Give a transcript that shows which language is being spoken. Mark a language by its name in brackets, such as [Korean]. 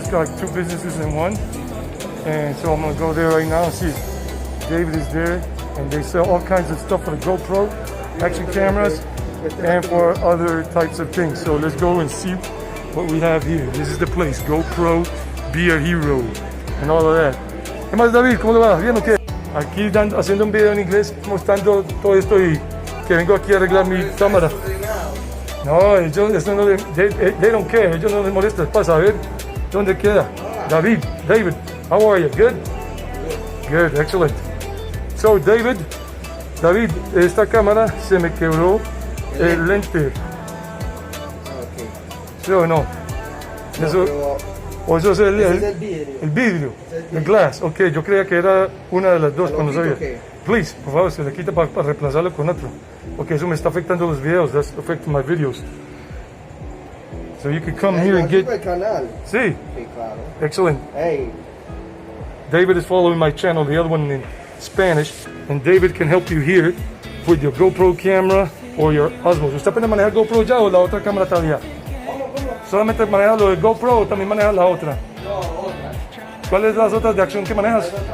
[English] That's got like two businesses in one. And so I'm gonna go there right now and see if David is there. And they sell all kinds of stuff for the GoPro, action cameras, and for other types of things. So let's go and see what we have here. This is the place, GoPro, Be a Hero, and all of that. [Spanish] ¿Qué más, David? ¿Cómo le va? ¿Bien o qué? Aquí haciendo un video en inglés, mostrando todo esto y que vengo aquí a arreglar mi cámara. No, ellos, eso no [English] they don't care, [Spanish] ellos no les molesta, es para saber dónde queda. [English] David, how are you? Good? Good, excellent. [Spanish] So, David, esta cámara se me quebró el lente. ¿Sí o no? Eso, o eso es el vidrio, el glass. Ok, yo creía que era una de las dos cuando sabía. Please, por favor, se le quita para reemplazarlo con otro. Ok, eso me está afectando los videos. [English] That's affecting my videos. So you can come here and get... [Spanish] Sí. Excellent. [English] Hey. David is following my channel, the other one in Spanish, and David can help you here with your GoPro camera or your Osmos. [Spanish] ¿Usted aprende a manejar GoPro ya o la otra cámara todavía? ¿Solamente manejas lo de GoPro o también manejas la otra? No, otra. ¿Cuáles son las otras de acción que manejas?